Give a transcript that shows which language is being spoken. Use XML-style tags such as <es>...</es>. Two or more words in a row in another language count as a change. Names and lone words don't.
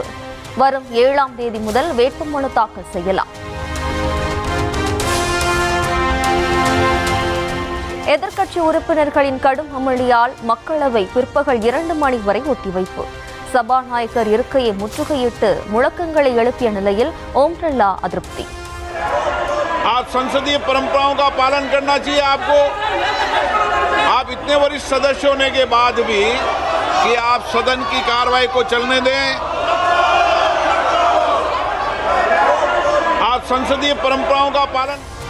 <ta>வரும் 7ஆம் தேதி முதல் வேட்புமனு தாக்கல் செய்யலாம். எதிர்க்கட்சி உறுப்பினர்களின் கடும் அமளியால் மக்களவை பிற்பகல் 2 மணி வரை ஒத்திவைப்பு. சபாநாயகர் இருக்கையை முற்றுகையிட்டு முழக்கங்களை எழுப்பிய நிலையில் ஓம் பிர்லா அதிருப்தி.</ta> <hi>आप संसदीय परंपराओं का पालन करना चाहिए आपको। आप इतने वरिष्ठ सदस्य होने के बाद भी कि आप सदन की कार्रवाई को चलने दें। आप संसदीय परंपराओं का पालन।</hi>